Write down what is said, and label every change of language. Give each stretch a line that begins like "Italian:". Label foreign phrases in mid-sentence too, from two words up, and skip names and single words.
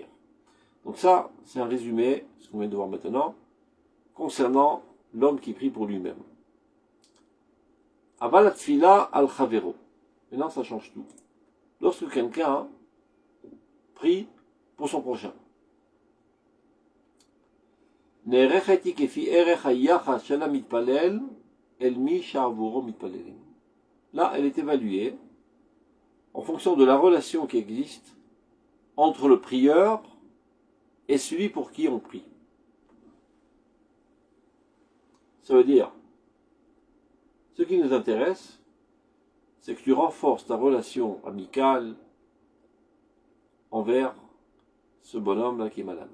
French: Donc ça, c'est un résumé, ce qu'on vient de voir maintenant, concernant l'homme qui prie pour lui-même.
Hebrew: אבל תפילה על חברו.
French: Maintenant, ça change tout. Lorsque quelqu'un prie pour son prochain,
Hebrew: נערכת כפי ערך היחס של המתפלל אל מי שעבורו מתפללים.
French: Là, elle est évaluée en fonction de la relation qui existe entre le prieur et celui pour qui on prie. Ça veut dire, ce qui nous intéresse, c'est que tu renforces ta relation amicale envers ce bonhomme-là qui est malade.